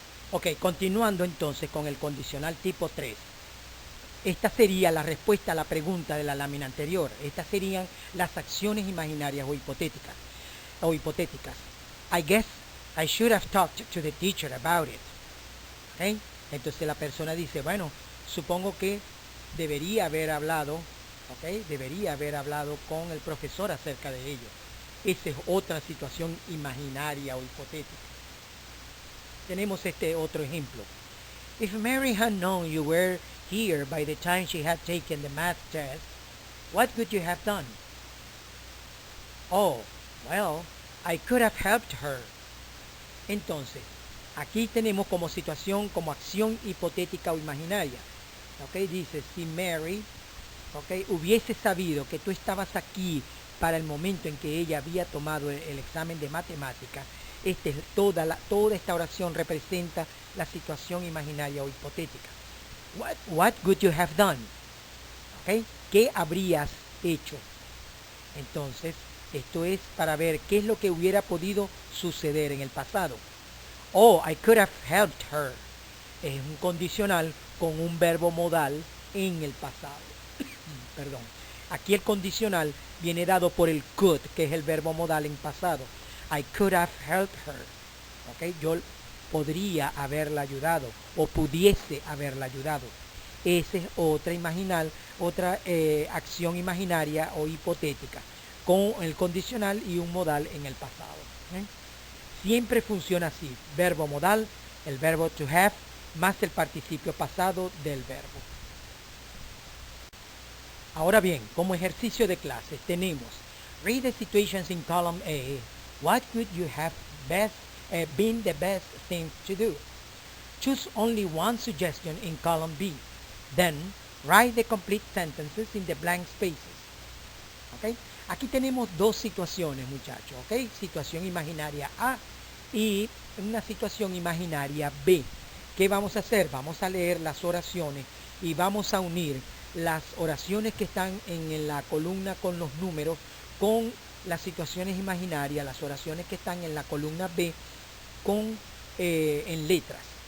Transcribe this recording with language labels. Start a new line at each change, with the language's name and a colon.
Spanish: Ok, continuando entonces con el condicional tipo 3. Esta sería la respuesta a la pregunta de la lámina anterior. Estas serían las acciones imaginarias o hipotéticas.
English: I guess I should have talked to the teacher about it.
Spanish: ¿Okay? Entonces la persona dice, bueno, supongo que debería haber hablado, ¿okay? Debería haber hablado con el profesor acerca de ello. Esa es otra situación imaginaria o hipotética. Tenemos este otro ejemplo.
English: If Mary had known you were here by the time she had taken the math test, what could you have done? Oh, well, I could have helped her.
Spanish: Entonces, aquí tenemos como situación, como acción hipotética o imaginaria. ¿Ok? Dice, si Mary, ¿ok?, hubiese sabido que tú estabas aquí para el momento en que ella había tomado el examen de matemática, toda esta oración representa la situación imaginaria o hipotética.
English: What would you have done?
Spanish: ¿ok? ¿Qué habrías hecho? Entonces, esto es para ver qué es lo que hubiera podido suceder en el pasado.
English: Oh, I could have helped her.
Spanish: Es un condicional con un verbo modal en el pasado. Perdón. Aquí el condicional viene dado por el could, que es el verbo modal en pasado.
English: I could have helped her.
Spanish: ¿Ok? Yo podría haberla ayudado o pudiese haberla ayudado. Esa es otra acción imaginaria o hipotética con el condicional y un modal en el pasado. ¿Eh? Siempre funciona así. Verbo modal, el verbo to have, más el participio pasado del verbo. Ahora bien, como ejercicio de clase tenemos
English: read the situations in column A. What could you have been the best thing to do? Choose only one suggestion in column B. Then, write the complete sentences in the blank spaces. ¿Okay?
Spanish: Aquí tenemos dos situaciones, muchachos. ¿Okay? Situación imaginaria A y una situación imaginaria B. ¿Qué vamos a hacer? Vamos a leer las oraciones y vamos a unir las oraciones que están en la columna con los números con las situaciones imaginarias, las oraciones que están en la columna B con en letras.